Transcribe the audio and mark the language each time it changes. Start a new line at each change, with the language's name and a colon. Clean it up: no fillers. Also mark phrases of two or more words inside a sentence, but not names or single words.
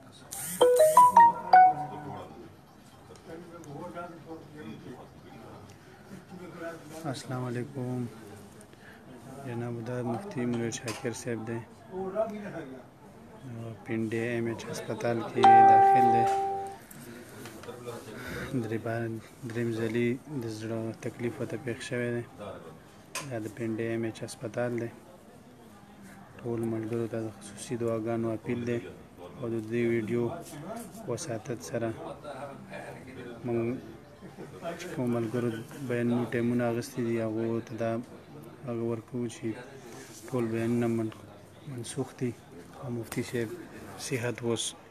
Arabic: السلام علیکم
Pashto: جناب دا مفتي منیر شاکر صاحب د پنډ ایم ایچ هسپتال کې داخل دی دریم ځلي د زړه تکلیف ورته پېښ شوی دی دا د پنډ ایم ایچ هسپتال دی ټول ملګرو ته د خصوصي دعاګانو اپیل دی او د دې ویډیو وساتت سره موږ چې کوم ملګرو بیانونو ټایمونه اخیستي دي هغو ته دا هغه ورکوو چې ټول بیانونه منسوخ دي او مفتي صاحب صحت اوس